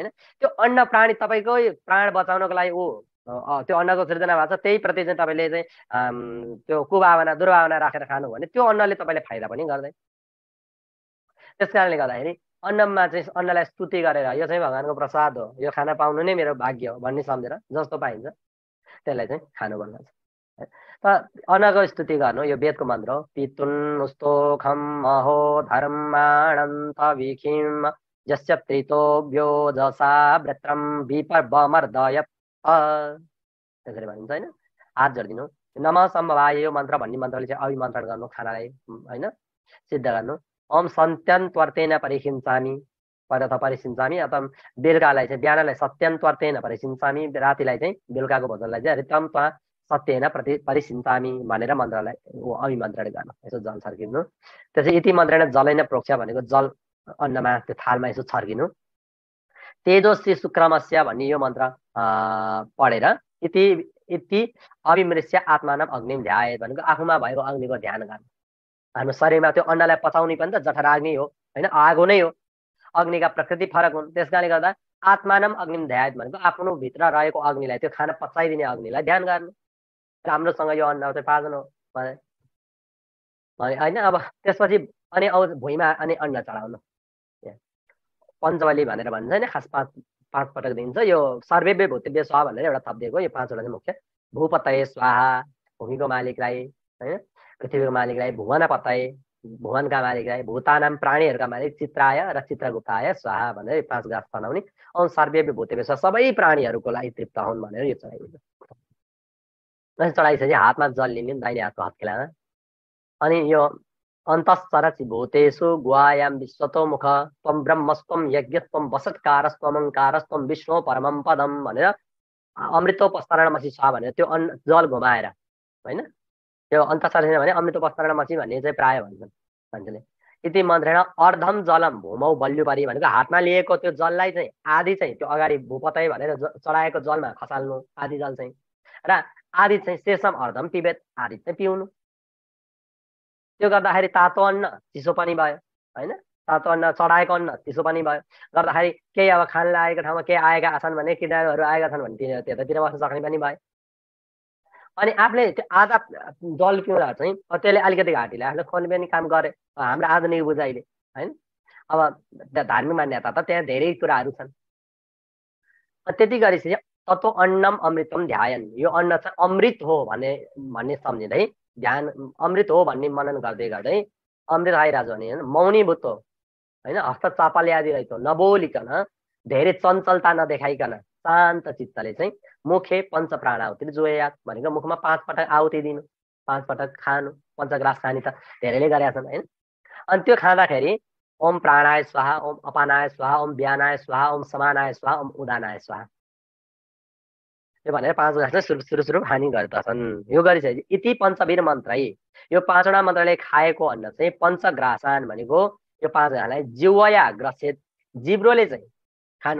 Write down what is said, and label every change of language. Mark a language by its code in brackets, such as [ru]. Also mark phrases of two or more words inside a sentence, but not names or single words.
[ne] त्यो अन्न प्राणी तपाईँकै प्राण बचाउनको लागि त्यो अन्नको सृजना भएको छ, त्यही प्रति चाहिँ तपाईँले चाहिँ त्यो कुभावना दुर्भावना राखेर खानु भने त्यो अन्नले तपाईँलाई फाइदा पनि गर्दैन। त्यस कारणले गर्दाखेरि अन्नमा चाहिँ अन्नलाई स्तुति गरेर यो चाहिँ भगवानको प्रसाद हो, यो खाना पाउनु नै मेरो भाग्य हो भन्ने सम्झेर जस्तो पाइन्छ त्यसलाई चाहिँ खानु भन्छ। त अन्नको स्तुति गर्नु यो वेदको मन्त्र हो। [sa] पितुन् स्तोखम महो धर्माणन्त विखिम जस्य प्रीतोभ्यो जसा व्रत्रम विपर्वमर्दय [ne] त्यसरी भनिन्छ होइन। हात जोडिदिनु। [sa] नमः सम्भवाय [ne] यो मन्त्र भन्ने मन्त्रले चाहिँ अभिमन्त्रण गर्नु खानालाई होइन, सिद्ध गर्नु। [sa] ओम सत्यन्त्वर्तेन परिसिञ्चामि पदार्थ परिसिञ्चामि [ne] अथवा बेलुकालाई चाहिँ बिहानलाई [sa] सत्यन्त्वर्तेन परिसिञ्चामि, [ne] रातिलाई चाहिँ बेलुकाको भोजनलाई चाहिँ [sa] ऋतम त्वा सत्येन परिसिञ्चामि [ne] भनेर मन्त्रलाई अभिमन्त्रण गर्नु। यसो जल छर्किनु। [sa] त्यसै इति मन्त्रेण जलैन प्रोक्ष [ne] भनेको जल अन्नमा त्यो थालमा यसो छर्किनु। [sa] तेजस्वी शुक्रमस्य [ne] भन्ने यो मन्त्र पढेर [sa] इति इति अभिमृश्य आत्मानम अग्निम ध्यायेत् [ne] भनेको आफूमा भएको अग्निको ध्यान गर्नु। हाम्रो शरीरमा त्यो अन्नलाई पचाउने पनि त जठराग्नि हो होइन, आगो नै हो। अग्निका प्रकृति फरक हुन्, त्यस कारणले गर्दा [sa] आत्मानम अग्निम ध्यायेत् [ne] भनेको आफ्नो भित्र रहेको अग्निलाई, त्यो खाना पचाइदिने अग्निलाई ध्यान गर्नु। राम्रोसँग यो अन्न चाहिँ पाचन हो होइन। अब त्यसपछि अनि आउँछ भुइँमा अनि अन्न चढाउनु। पञ्चबली भनेर भन्छ होइन, खास पाँच पटक दिन्छ। यो [sa] सर्वेभ्य भूतेभ्य स्वाहा [ne] भनेर एउटा थपिदिएको, यो पाँचवटा चाहिँ मुख्य। [sa] भूपतये स्वाहा [ne] भूमिको मालिकलाई होइन, पृथ्वीको मालिकलाई भुवनपतये भुवनका मालिकलाई, भूतानाम प्राणीहरूका मालिक [sa] चित्राय र चित्रगुप्ताय स्वाहा [ne] भनेर 5 गाँस बनाउने। औ [sa] सर्वेभ्य भूतेभ्य स्वाहा [ne] सबै प्राणीहरूको लागि तृप्त हुन् भनेर यो चढाइदिन्छ। चढाइसकेपछि हातमा जल लिने दाहिने हातको हत्केलामा। अनि यो [sa] अन्तश्चरति भूतेषु गुहायां विश्वतो मुख त्वं ब्रह्मस्त्वं यज्ञस्त्वं वसत्कारस्त्वं ओङ्कारस्त्वं विष्णु परमं पदम भनेर अमृतोपस्तरणमसि स्वाहा [ne] भनेर त्यो जल घुमाएर होइन। त्यो अन्तश्चरण भने अमृतोपस्तरणमसि भन्ने चाहिँ प्राय भन्छन् मान्छेले। [sa] यति मन्त्रेण अर्धम जलम भूमौ बल्युपरि [ne] भनेको हातमा लिएको त्यो जललाई चाहिँ आधी चाहिँ त्यो अगाडि भूपतय भनेर चढाएको जलमा खसाल्नु आधी जल चाहिँ, र आधी चाहिँ [sa] शेषम अर्धम पिबेत [ne] आधी चाहिँ पिउनु। त्यो गर्दाखेरि तातो अन्न चिसो पनि भयो होइन, तातो अन्न चढाएको अन्न चिसो पनि भयो। गर्दाखेरि केही अब खान लागेको ठाउँमा केही आएका छन् भने, किटाणुहरू आएका छन् भने त्यतातिर बस्न सक्ने पनि भयो। अनि आफूले त्यो आधा जल पिउँदा चाहिँ त्यसले अलिकति घाँटीले आफूले खोल्ने पनि काम गरे हाम्रो आधुनिक बुझाइले होइन। अब धार्मिक मान्यता त त्यहाँ धेरै कुराहरू छन्। त्यति गरेपछि [sa] तत्त्व अन्नम अमृतम ध्यायन, [ne] यो अन्न चाहिँ अमृत हो भन्ने सम्झिँदै ध्यान, अमृत हो भन्ने मनन गर्दै गर्दै अमृत आइरहेछ भने मौनीभूत हो होइन, हस्त चापाले आदि रहेछ नबोलिकन, धेरै चञ्चलता नदेखाइकन शान्त चित्तले चाहिँ [sa] मुखे पञ्च प्राण आहुति जोयात [ne] भनेको मुखमा 5 पटक आहुति दिनु, 5 पटक खानु। पञ्चग्रास खाने त धेरैले गरेका छन् होइन। अनि त्यो खाँदाखेरि [sa] ओम प्राणाय स्वाहा, ओम अपानाय स्वाहा, ओम व्यानाय स्वाहा, ओम समानाय स्वाहा, ओम उदानाय स्वाहा [ne] यो भनेर 5 ग्रास चाहिँ सुरु खाने गर्दछन्। यो गरिसकेपछि [sa] इति पञ्चवीर मन्त्रै, [ne] यो 5वटा मन्त्रले खाएको अन्न चाहिँ पञ्चग्रासान भनेको यो 5 ग्रासलाई [sa] जिह्वया ग्रसेत, [ne] जिब्रोले चाहिँ खानु।